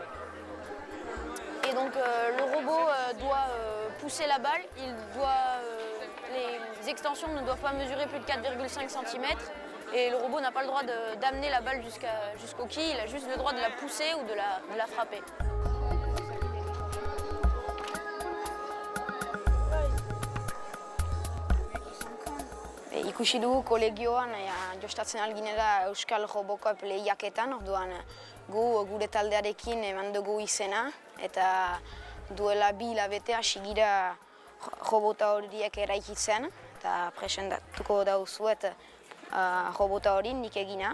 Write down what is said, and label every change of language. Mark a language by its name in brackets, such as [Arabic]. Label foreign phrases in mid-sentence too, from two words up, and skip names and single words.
[French] Et donc le robot doit pousser la balle, les extensions ne doivent pas mesurer plus de 4,5 cm et le robot n'a pas le droit d'amener la balle jusqu'aux quilles, il a juste le droit de la pousser ou de la frapper. [Basque] Ikusi dugu kolegioan jostatzen alginela Euskal Robocop lehiaketan, orduan gure taldearekin eman dugu izena eta duela 2 hilabete hasi gira robota horiek eraikitzen eta presentatuko dauzuet robota hori nik egina.